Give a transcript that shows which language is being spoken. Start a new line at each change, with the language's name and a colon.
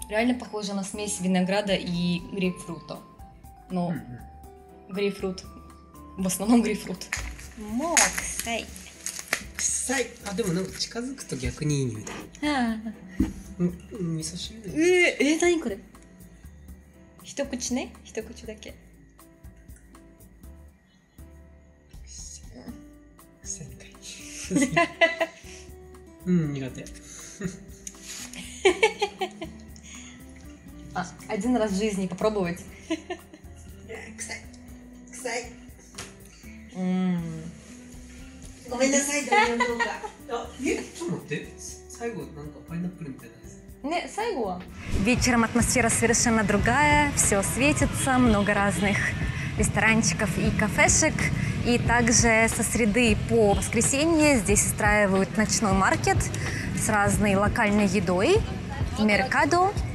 Russian: Реально похоже на смесь винограда и грейпфрута. Но грейпфрут, в основном грейпфрут.
Japanese: もう臭い。臭い。あ、でもなんか近づくと逆にいい匂いだ。味噌汁だ。何これ？一口ね、一口だけ。臭いかい。苦手。
Russian: Один раз в жизни попробовать.
Japanese: 臭い。ごめんなさい、どうか。ちょっと待って、最後なんかパイナップルみたいなやつ。
Russian: Не, сайгуа. Вечером атмосфера совершенно другая, все светится, много разных ресторанчиков и кафешек. И также со среды по воскресенье здесь устраивают ночной маркет с разной локальной едой, меркадо.